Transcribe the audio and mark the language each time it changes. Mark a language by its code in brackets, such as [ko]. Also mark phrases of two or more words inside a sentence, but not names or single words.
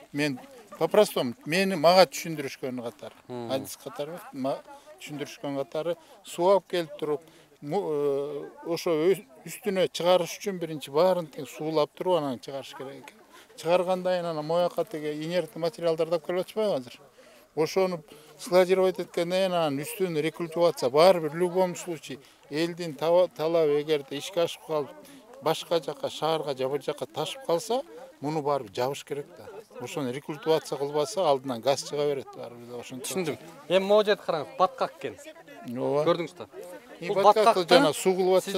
[ky] Мен по-простому мага түшүндүрүшкөн катары, адис катары түшүндүрүшкөн катары суу алып келип туруп ошо үстүнө чыгарыш үчүн биринчи баарын тең суулап туруп анан чыгарыш керек экен. Чыгаргандан кийин анан моякка теге инертный материалдарды алып келип атышпайбы азыр? Ошону складировать эткенден кийин анан үстүн рекультивация баары бир [ru] в любом случае [ky] элдин талабы эгерде ишке ашып калып башка жака шаарга же бир жака ташып калса, муну баары жабыш керек да. Ошону рекультивация кылбаса алдынан газ чыга берет баары бир ошентип. Түшүндүм. Эми могу жерди караңыз, баткак экен. Ооба. Көрдүңүз да. Бул баткакты жана суу кылып атышат.